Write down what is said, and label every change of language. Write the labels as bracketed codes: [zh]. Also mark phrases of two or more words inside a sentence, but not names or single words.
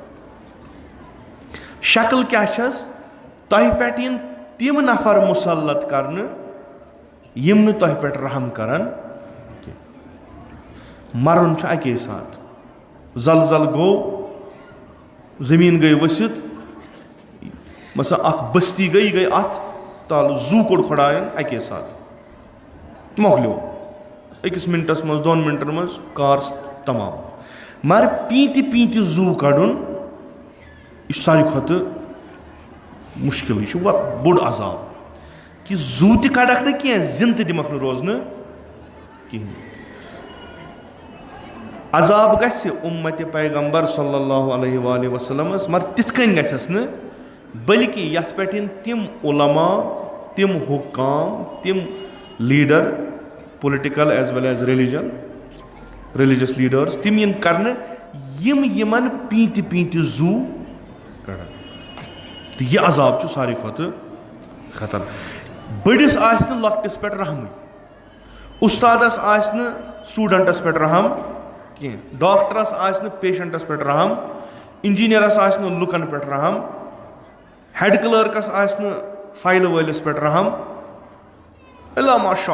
[ks] शक्ल क्या तह पे तिम नफर मुसल्लत करने यम न तह पे रहम करन, मरन अके साथ, जलजल गो, जमीन गई वसित, मसा अख बस्ती गई अत ताल जू कोड़ खुदायन अके साथ मोकलो, अकिस मिनटस मज 2 मिनटन मज कार तमाम। मगर पीति पीति जू कड़न यह सारी खत मुश्किल, यह बोड़ अजाब कि जू त कड़क न कह, जिन दिमक न रोजन कहें। अजाब गि उम्मत पैगंबर [ar] صلى الله عليه وسلم [ks] मगर तिथ कन गस न, बल्कि यथ पे तिम उलमा, तिम हुकाम, तिम लीडर, [en] political as well as religious leaders, [ks] तिम इन करने यमन पीति पीति जू कड़न। तो यह अजाब सारी खुद खतर। बड़िस लकटिस पे रहम, उस्तादस स्टूडेंटस पे रहम कह, डॉक्टरस पेशेंटस पे रहम, इंजीनियरस लुकन पे रहम, [en] head clerks [ks] फाइल वलिस पे रहम, [ar] الله ما شاء الله.